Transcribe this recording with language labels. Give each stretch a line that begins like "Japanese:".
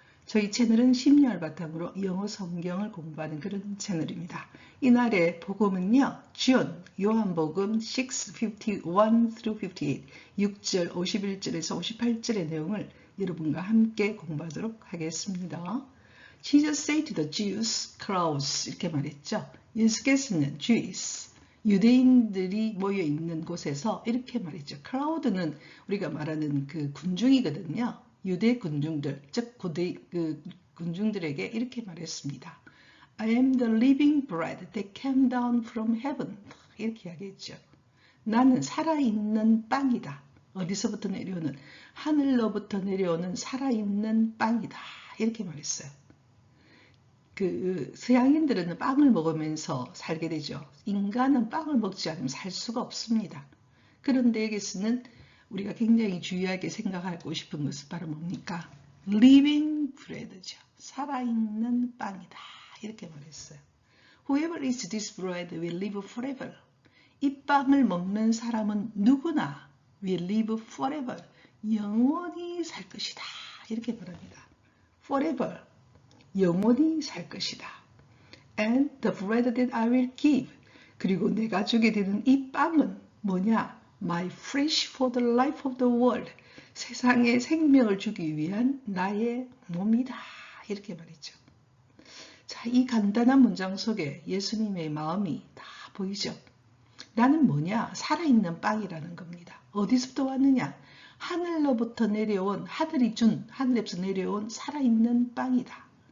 Korean: 저희 채널은 심리학을 바탕으로 영어 성경을 공부하는 그런 채널입니다. 이날의 복음은요. 존, 요한복음 6:51-58, 6절 51절에서 58절의 내용을 여러분과 함께 공부하도록 하겠습니다.
English: Jesus said to the Jews, crowds
Korean: 이렇게 말했죠. 예수께서는 Jews, 유대인들이 모여있는 곳에서 이렇게 말했죠. crowd는 우리가 말하는 그 군중이거든요. 유대 군중들, 즉 군중들에게 이렇게 말했습니다.
English: I am the living bread that came down from heaven.
Korean: 이렇게 이야기했죠. 나는 살아있는 빵이다. 어디서부터 내려오는? 하늘로부터 내려오는 살아있는 빵이다. 이렇게 말했어요. 서양인들은 빵을 먹으면서 살게 되죠. 인간은 빵을 먹지 않으면 살 수가 없습니다. 그런데 여기서는 우리가 굉장히 주의하게 생각하고 싶은 것은 바로 뭡니까?
English: living bread
Korean: 죠. 살아있는 빵이다. 이렇게 말했어요.
English: Whoever eats this bread will live forever.
Korean: 이 빵을 먹는 사람은 누구나
English: will live forever.
Korean: 영원히 살 것이다. 이렇게 말합니다. forever. 영원히 살 것이다.
English: And the bread that I will give.
Korean: 그리고 내가 주게 되는 이 빵은 뭐냐?
English: My flesh for the life of the world.
Korean: 세상에 생명을 주기 위한 나의 몸이다. 이렇게 말했죠. 자, 이 간단한 문장 속에 예수님의 마음이 다 보이죠. 나는 뭐냐? 살아있는 빵이라는 겁니다. 어디서부터 왔느냐? 하늘로부터 내려온, 하늘에서 내려온 살아있는 빵이다.